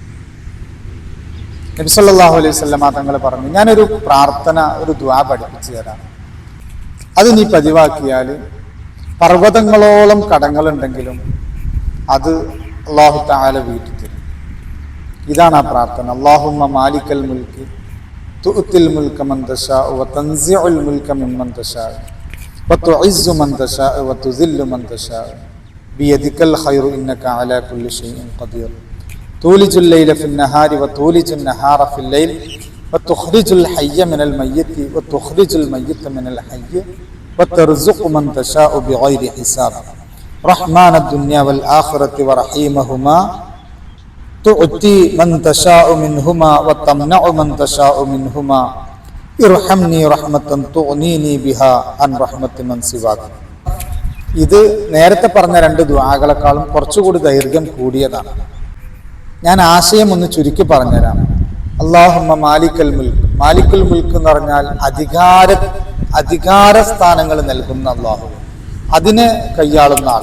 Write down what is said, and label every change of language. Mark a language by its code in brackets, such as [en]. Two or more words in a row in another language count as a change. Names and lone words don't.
[ml] നബി [ar] صلى الله عليه وسلم [ml] തങ്ങൾ പറഞ്ഞു, ഞാനൊരു പ്രാർത്ഥന, ഒരു ദുആ പഠിപ്പിച്ചു തരാം, അത് നീ പതിവാക്കിയാൽ പർവ്വതങ്ങളോളം കടങ്ങളുണ്ടെങ്കിലും അത് [ar] الله تعالى [ml] വീട്ടി തരും. ഇതാണ് ആ പ്രാർത്ഥന. [ar] اللهم مالك الملك تؤتي الملك من تشاء وتنزع الملك ممن تشاء وتعز من تشاء وتذل من تشاء بيدك الخير إنك على كل شيء قدير تولج الليل في النهار وتولج النهار في الليل وتخرج الحي من الميت وتخرج الميت من الحي وترزق من تشاء بغير حساب رحمن الدنيا والآخرة ورحيمهما تؤتي من تشاء منهما وتمنع من تشاء منهما ارحمني رحمة تغنيني بها عن رحمة من سواك. [ml] ഇത് നേരത്തെ പറഞ്ഞ രണ്ട് ദുആകളെക്കാളും കുറച്ചുകൂടി ദൈർഘ്യം കൂടിയതാണ്. ഞാൻ ആശയം ഒന്ന് ചുരുക്കി പറഞ്ഞുതരാം. [ar] اللهم مالك الملك. مالك الملك [ml] എന്ന് പറഞ്ഞാൽ അധികാര സ്ഥാനങ്ങൾ നൽകുന്ന അല്ലാഹു, അതിനെ കൈയാളുന്ന ആള്.